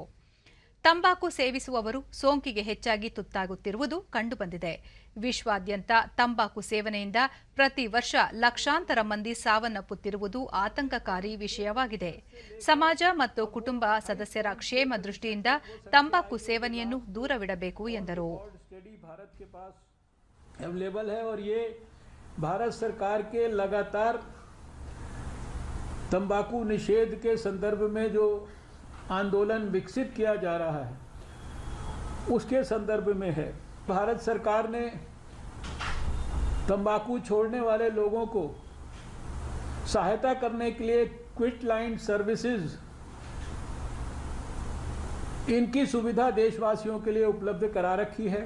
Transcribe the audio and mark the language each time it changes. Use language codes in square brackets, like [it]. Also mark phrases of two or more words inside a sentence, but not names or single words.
[kn] ತಂಬಾಕು ಸೇವಿಸುವವರು ಸೋಂಕಿಗೆ ಹೆಚ್ಚಾಗಿ ತುತ್ತಾಗುತ್ತಿರುವುದು ಕಂಡುಬಂದಿದೆ. ವಿಶ್ವಾದ್ಯಂತ ತಂಬಾಕು ಸೇವನೆಯಿಂದ ಪ್ರತಿ ವರ್ಷ ಲಕ್ಷಾಂತರ ಮಂದಿ ಸಾವನ್ನಪ್ಪುತ್ತಿರುವುದು ಆತಂಕಕಾರಿ ವಿಷಯವಾಗಿದೆ. ಸಮಾಜ ಮತ್ತು ಕುಟುಂಬ ಸದಸ್ಯರ ಕ್ಷೇಮ ದೃಷ್ಟಿಯಿಂದ ತಂಬಾಕು ಸೇವನೆಯನ್ನು ದೂರವಿಡಬೇಕು ಎಂದರು. [hi] भारत सरकार के लगातार तंबाकू निषेध के संदर्भ में जो आंदोलन विकसित किया जा रहा है उसके संदर्भ में है। भारत सरकार ने तंबाकू छोड़ने वाले लोगों को सहायता करने के लिए [en] quit line services [hi] इनकी सुविधा देशवासियों के लिए उपलब्ध करा रखी है।